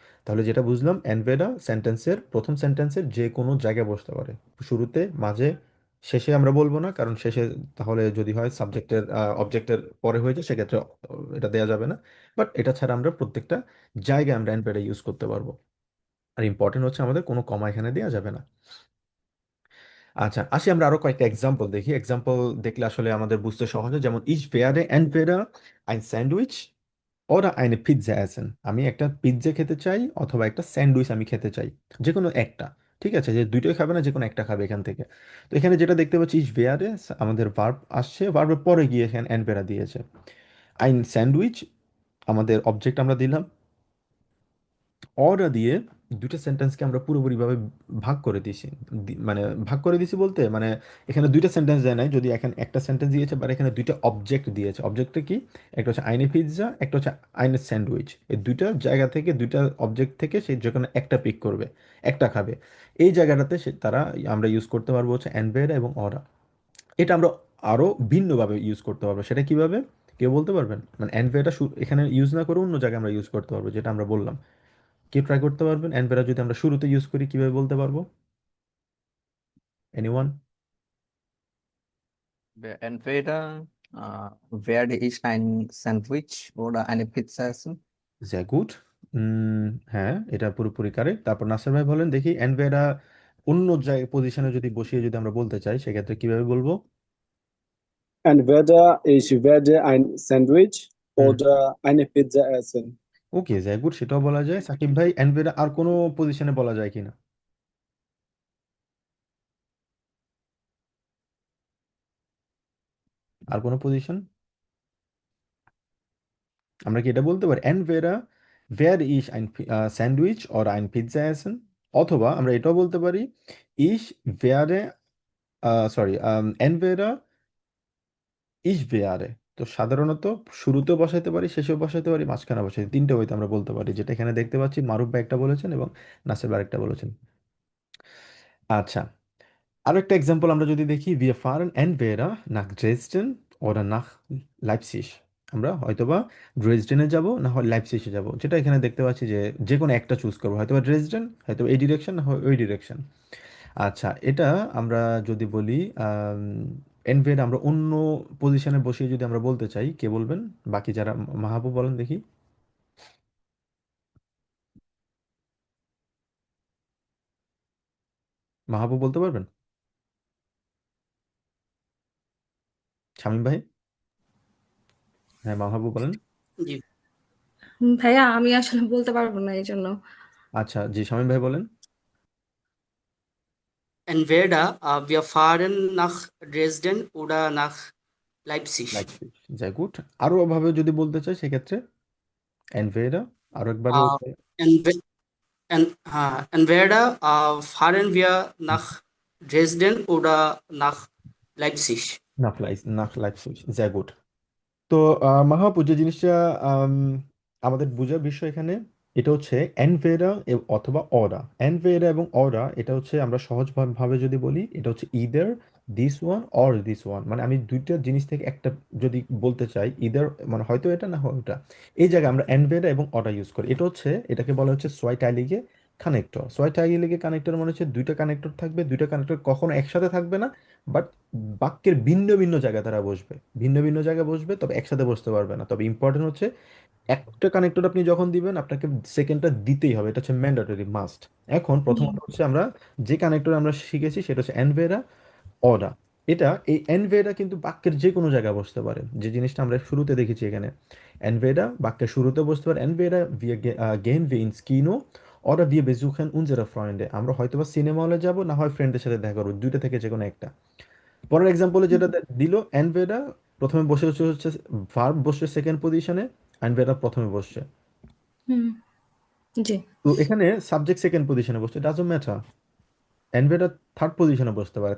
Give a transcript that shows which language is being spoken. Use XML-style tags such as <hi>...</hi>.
<bn>তাহলে যেটা বুঝলাম, অ্যানভেডা সেন্টেন্সের প্রথম সেন্টেন্সের যে কোনো জায়গায় বসতে পারে, শুরুতে, মাঝে, শেষে আমরা বলবো না, কারণ শেষে তাহলে যদি হয় সাবজেক্টের অবজেক্টের পরে হয়ে যায় সেক্ষেত্রে এটা দেওয়া যাবে না। বাট এটা ছাড়া আমরা প্রত্যেকটা জায়গায় আমরা অ্যানভেডা ইউজ করতে পারবো। আর ইম্পর্টেন্ট হচ্ছে আমাদের কোনো কমা এখানে দেওয়া যাবে না। আচ্ছা, আসি আমরা আরো কয়েকটা এক্সাম্পল দেখি, এক্সাম্পল দেখলে আসলে আমাদের বুঝতে সহজ হয়। যেমন</bn> <de>ich werde entweder ein Sandwich oder eine Pizza essen।</de> <bn>আমি একটা পিৎজা খেতে চাই অথবা একটা স্যান্ডউইচ আমি খেতে চাই, যে কোনো একটা। ঠিক আছে, যে দুইটাই খাবে না, যে কোনো একটা খাবে এখান থেকে। তো এখানে যেটা দেখতে পাচ্ছি</bn> <de>ich werde,</de> <bn>আমাদের ভার্ব আসছে, ভার্বের পরে গিয়ে এখানে entweder দিয়েছে।</bn> <de>ein Sandwich,</de> <bn>আমাদের অবজেক্ট আমরা দিলাম, অর্ডার দিয়ে দুটো সেন্টেন্সকে আমরা পুরোপুরিভাবে ভাগ করে দিয়েছি। মানে ভাগ করে দিয়েছি বলতে মানে এখানে দুইটা সেন্টেন্স দেয় নাই, যদি এখানে একটা সেন্টেন্স দিয়েছে, বা এখানে দুইটা অবজেক্ট দিয়েছে। অবজেক্টটা কি, একটা হচ্ছে আইনে পিৎজা, একটা হচ্ছে আইনে স্যান্ডউইচ। এই দুইটা জায়গা থেকে, দুইটা অবজেক্ট থেকে সে যে কোনো একটা পিক করবে, একটা খাবে। এই জায়গাটাতে সে তারা আমরা ইউজ করতে পারবো হচ্ছে অ্যানভেরা এবং অরা। এটা আমরা আরো ভিন্নভাবে ইউজ করতে পারবো, সেটা কিভাবে কেউ বলতে পারবেন? মানে অ্যানভেরা এখানে ইউজ না করে অন্য জায়গায় আমরা ইউজ করতে পারবো, যেটা আমরা বললাম। কে ট্রাই করতে পারবেন অ্যানভেরা যদি আমরা শুরুতে ইউজ করি কিভাবে বলতে পারবো?</bn> <en>Anyone?</en> <de>Entweder werde ich ein Sandwich oder eine Pizza essen. sehr gut।</de> <bn>হ্যাঁ, এটা পুরোপুরি কারেক্ট। তারপর নাসির ভাই বলেন দেখি, অ্যানভেরা অন্য জায়গায় পজিশনে যদি বসিয়ে যদি আমরা বলতে চাই সেক্ষেত্রে কিভাবে বলবো?</bn> <de>Entweder ich werde ein Sandwich হুম, oder eine Pizza essen.</de> <bn>ওকে,</bn> <de>sehr gut,</de> <bn>সেটাও বলা যায়। সাকিব ভাই, অ্যানভেরা আর কোনো পজিশনে বলা যায় কিনা? আর কোনো পজিশন আমরা কি এটা বলতে পারি,</bn> <de>entweder werde ich ein Sandwich oder ein Pizza essen,</de> <bn>অথবা আমরা এটাও বলতে পারি</bn> <de>ich werde,</de> <en>sorry,</en> <de>entweder ইস বেয়ারে।</de> <bn>তো সাধারণত শুরুতেও বসাইতে পারি, শেষেও বসাইতে পারি, মাঝখানে বসাই, তিনটে ওইতে আমরা বলতে পারি, যেটা এখানে দেখতে পাচ্ছি মারুফ ভাই একটা বলেছেন এবং নাসির ভাই একটা বলেছেন। আচ্ছা, আরো একটা এক্সাম্পল আমরা যদি দেখি,</bn> <de>wir fahren entweder nach Dresden oder nach Leipzig।</de> <bn>আমরা হয়তোবা ড্রেসডেনে যাব, না হয় লাইপসিশে যাব, যেটা এখানে দেখতে পাচ্ছি যে যে কোনো একটা চুজ করবো, হয়তোবা ড্রেসডেন, হয়তো এই ডিরেকশন, না হয় ওই ডিরেকশন। আচ্ছা, এটা আমরা যদি বলি এনভেড আমরা অন্য পজিশনে বসিয়ে যদি আমরা বলতে চাই, কে বলবেন? বাকি যারা, মাহবুব বলেন দেখি। মাহবুব বলতে পারবেন? শামীম ভাই? হ্যাঁ, মাহবুব বলেন। জি ভাইয়া আমি আসলে বলতে পারবো না এই জন্য। আচ্ছা, জি শামীম ভাই বলেন।</bn> <de>entweder wir fahren nach Dresden oder nach Leipzig. লাইপজিগ, যাই গুড।</de> <bn>আরো ভাবে যদি বলতে চাই সেক্ষেত্রে এনভেডা, আরো একবার Äh, বলতে।</bn> <de>entwe entweder fahren wir nach Dresden oder nach Leipzig. নাখ লাইপজিগ, যাই গুড।</de> <bn>তো মাহাপু, যে জিনিসটা আম, আমাদের বোঝার বিষয় এখানে, এটা হচ্ছে এনভেরা অথবা অরা। এনভেরা এবং অরা, এটা হচ্ছে আমরা সহজ ভাবে যদি বলি, এটা হচ্ছে</bn> <en>either this one or this one,</en> <bn>মানে আমি দুইটা জিনিস থেকে একটা যদি বলতে চাই, ইদার মানে হয়তো এটা না হয় ওটা, এই জায়গায় আমরা এনভেরা এবং অরা ইউজ করি। এটা হচ্ছে, এটাকে বলা হচ্ছে সোয়াইটাইলিগে কানেক্টর। সোয়াইটাইলিগে কানেক্টর মানে হচ্ছে দুইটা কানেক্টর থাকবে, দুইটা কানেক্টর কখনো একসাথে থাকবে না, বাট বাক্যের ভিন্ন ভিন্ন জায়গায় তারা বসবে, ভিন্ন ভিন্ন জায়গায় বসবে, তবে একসাথে বসতে পারবে না। তবে ইম্পর্টেন্ট হচ্ছে একটা কানেক্টর আপনি যখন দিবেন, আপনাকে সেকেন্ডটা দিতেই হবে, এটা হচ্ছে ম্যান্ডেটরি মাস্ট। এখন প্রথমত হচ্ছে আমরা যে কানেক্টর আমরা শিখেছি সেটা হচ্ছে এনভেরা অডা। এটা, এই এনভেডা কিন্তু বাক্যের যে কোনো জায়গায় বসতে পারে, যে জিনিসটা আমরা শুরুতে দেখেছি এখানে।</bn> <de>এনভেডা</de> <bn>বাক্যের শুরুতে বসতে পারে,</bn> <de>এনভেডা wir gehen wir ins Kino oder wir besuchen unsere Freunde।</de> <bn>আমরা হয়তোবা সিনেমা হলে যাব, না হয় ফ্রেন্ডের সাথে দেখা করবো, দুইটা থেকে যে কোনো একটা। পরের এক্সাম্পলে যেটা দিল, এনভেডা প্রথমে বসে হচ্ছে হচ্ছে ভার্ব বসছে সেকেন্ড পজিশনে, এনভেডা প্রথমে বসছে। হুম, জি তো এখানে সাবজেক্ট সেকেন্ড পজিশনে বসছে,</bn> <en>Doesn't matter.</en> <bn>এনভেডা থার্ড পজিশনে বসতে পারে।</bn>